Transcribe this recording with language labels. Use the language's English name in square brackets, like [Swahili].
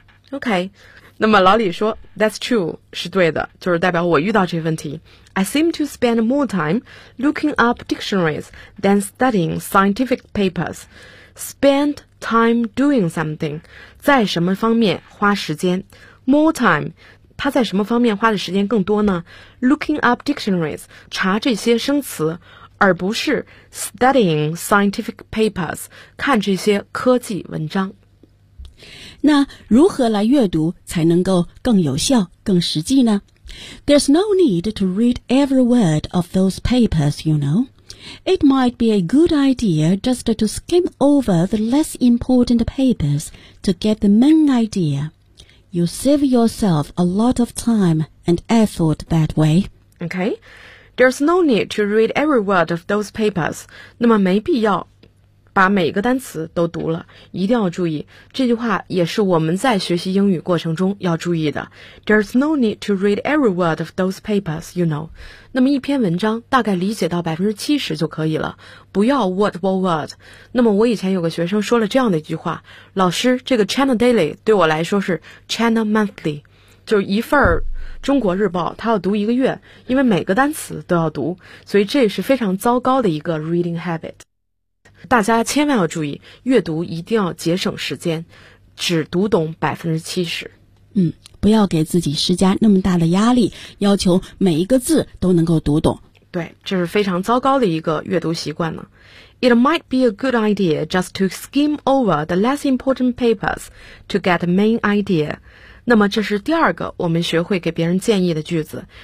[Chinese] OK, 那么老李说 [English] That's true, [Chinese] 是对的就是代表我遇到这个问题 [English] I seem to spend more time looking up dictionaries than studying scientific papers Spend time doing something [Chinese] 在什么方面花时间 [English] More time [Chinese] 他在什么方面花的时间更多呢 [English] Looking up dictionaries [Chinese] 查这些生词而不是 [English] studying scientific papers [Chinese] 看这些科技文章那如何来阅读才能够更有效、更实际呢? [English] There's no need to read every word of those papers, you know. It might be a good idea just to skim over the less important papers to get the main idea. You save yourself a lot of time and effort that way. Okay. There's no need to read every word of those papers. [Chinese] 那么没必要。把每个单词都读了，一定要注意，这句话也是我们在学习英语过程中要注意的。 [English] There's no need to read every word of those papers, you know. [Chinese] 那么一篇文章大概理解到 70% 就可以了，不要 [English] word for word。 [Chinese] 那么我以前有个学生说了这样的一句话，老师，这个 China Daily 对我来说是 China Monthly, 就是一份儿中国日报，他要读一个月，因为每个单词都要读，所以这是非常糟糕的一个 [English] reading habit。 [Chinese] 大家千万要注意，阅读一定要节省时间，只读懂70%。不要给自己施加那么大的压力，要求每一个字都能够读懂。对，这是非常糟糕的一个阅读习惯呢。 [English] It might be a good idea just to skim over the less important papers to get the main idea. [Chinese] 那么这是第二个我们学会给别人建议的句子。